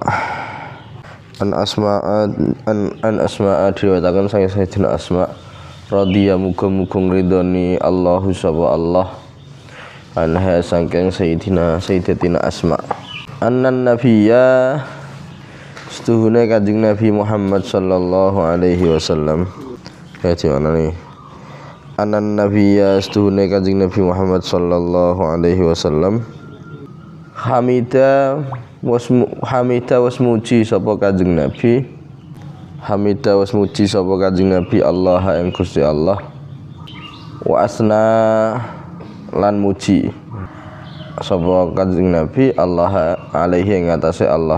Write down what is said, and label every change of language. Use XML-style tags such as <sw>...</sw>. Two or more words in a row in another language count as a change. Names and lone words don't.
<jv>An Asma'a diriwayataken saking Sayyidina Asma' radhiyallahu muga-muga ridhoni Allahu sapa Allah anha saking Sayyidatina Asma'.</jv> <ar>Annan nabiyya</ar> <jv>setuhune Kanjeng Nabi Muhammad</jv> <ar>sallallahu alaihi wasallam.</ar> <id>Ya gimana nih?</id> <ar>Annan nabiyya</ar> <jv>setuhune Kanjeng Nabi Muhammad</jv> <ar>sallallahu alaihi wasallam</ar> <jv>Hamida wasmuji sapa Kanjeng Nabi. Hamida wasmuji sapa Kanjeng Nabi Allah ing Gusti Allah.</jv> <ar>Wa asna</ar> <jv>lan muji sapa Kanjeng Nabi Allah alaihi ing atase Allah.</jv>